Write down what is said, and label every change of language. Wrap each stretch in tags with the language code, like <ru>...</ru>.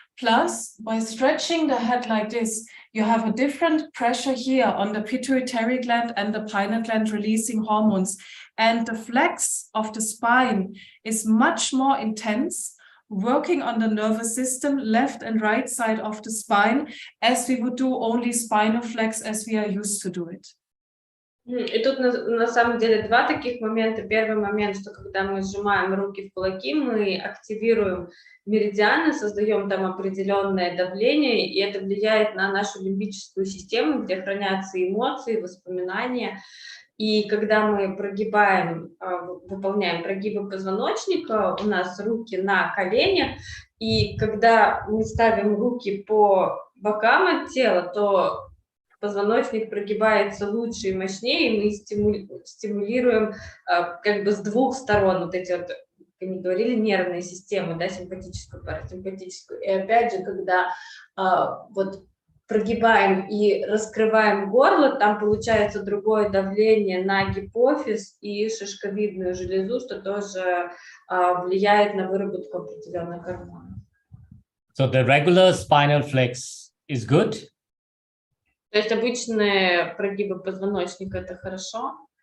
<en>Plus, by stretching the head like this, you have a different pressure here on the pituitary gland and the pineal gland releasing hormones. And the flex of the spine is much more intense, working on the nervous system, left and right side of the spine, as we would do only spinal flex as we are used to do it.</en> <ru>И тут на самом деле два таких момента. Первый момент, что когда мы сжимаем руки в кулаки, мы активируем меридианы, создаем там определенное давление, и это влияет на нашу лимбическую систему, где хранятся эмоции, воспоминания. И когда мы прогибаем, выполняем прогибы позвоночника, у нас руки на коленях, и когда мы ставим руки по бокам от тела, то позвоночник прогибается лучше и мощнее, и мы стимулируем как бы с двух сторон вот эти вот, как мы говорили, нервные системы, да, симпатическую, парасимпатическую. И опять же, когда вот прогибаем и раскрываем горло, там получается другое давление на гипофиз и шишковидную железу, что тоже влияет на выработку определенных гормонов.</ru> <en>So the regular spinal flex is good.</en> <ru>То есть обычные прогибы позвоночника это хорошо.</ru>